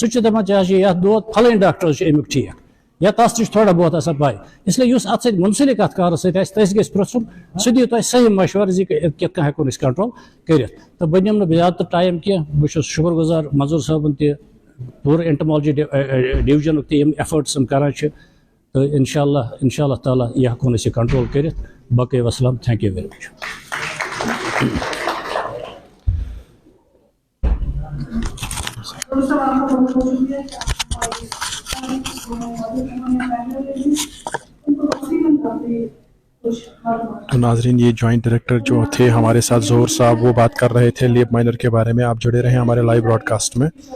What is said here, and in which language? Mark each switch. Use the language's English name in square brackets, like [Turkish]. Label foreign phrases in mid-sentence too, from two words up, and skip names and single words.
[Kashmiri] چھُ دپان ژےٚ حظ چھُ یتھ دود پھلٲنۍ ڈاکٹر حظ چھُ امیُک ٹھیٖک یا تس تہِ چھُ تھوڑا بہت آسان پاے اسلیے یُس اتھ سۭتۍ مُنسلک اتھ کارس سۭتۍ آسہِ تٔمِس گژھِ پرژھُن سُہ دِیہِ تۄہہِ صحیح مشورٕ زِ کِتھ کٔنۍ ہیٚکون أسۍ کنٹرول کٔرِتھ تہٕ بہٕ نِمہٕ نہٕ زیادٕ تہٕ ٹایم کینٛہہ بہٕ چھُس شُکر گُزار منظوٗر صٲبُن تہِ پوٗرٕ انٹرمالجی ڈِوجنُک تہِ یِم ایفٲرٹٕس یِم کران چھِ تہٕ [Arabic] انشاء اللہ تعالیٰ [Kashmiri] یہِ ہیٚکون أسۍ یہِ کنٹرول کٔرِتھ باقٕے وسلام [English] thank you very much [Urdu] تو ناظرین یہ جوائنٹ ڈائریکٹر جو تھے ہمارے ساتھ ظہور صاحب وہ بات کر رہے تھے [English] leaf miner [Urdu] کے بارے میں آپ جڑے رہے ہمارے [English] live broadcast [Urdu] میں